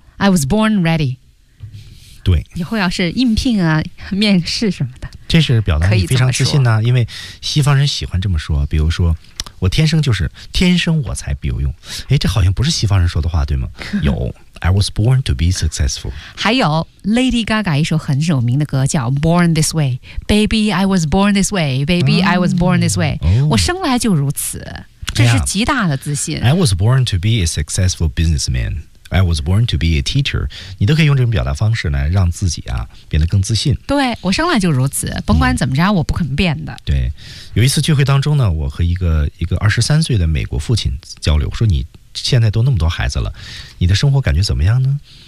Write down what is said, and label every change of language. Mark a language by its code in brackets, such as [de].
[en] I was born ready. [zh] 对，以后要是应聘啊、面试什么的，这是表达你非常自信呢、啊。因为西方人喜欢这么说，比如说我天生就是天生我才必有用。哎，这好像不是西方人说的话，对吗？ [en] 有，I was born to be successful。 [zh] 还有 Lady Gaga 一首很有名的歌叫 [en] 《Born This Way》，Baby I was born this way，Baby、嗯、I was born this way，、哦、 [zh] 我生来就如此，这是极大的自信。 [en] Yeah, I was born to be a successful businessman。 I was born to be a teacher. [zh] 你都可以用这种表达方式呢，让自己啊变得更自信。对，我生来就如此，甭管怎么着，我不肯变的。对，有一次聚会当中呢，我和一个23岁的美国父亲交流，说你现在都那么多孩子了，你的生活感觉怎么样呢？